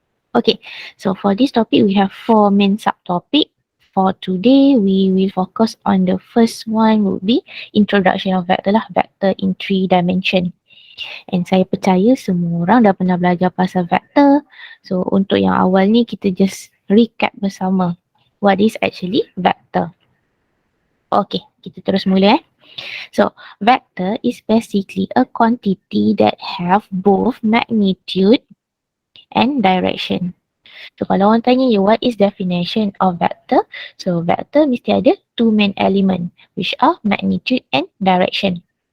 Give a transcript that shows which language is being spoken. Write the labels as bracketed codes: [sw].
[en] Okay, so for this topic, we have 4 main subtopic. For today, we will focus on the first one would be introduction of vector lah, vector in 3 dimension. [ms] And saya percaya semua orang dah pernah belajar pasal vector. So untuk yang awal ni, kita just recap bersama. [en] What is actually vector? Okay, [ms] kita terus mula [en] So, vector is basically a quantity that have both magnitude and direction. So [ms] kalau orang tanya [en] you what is definition of vector? So vector [ms] mesti ada [en] two main element which are magnitude and direction.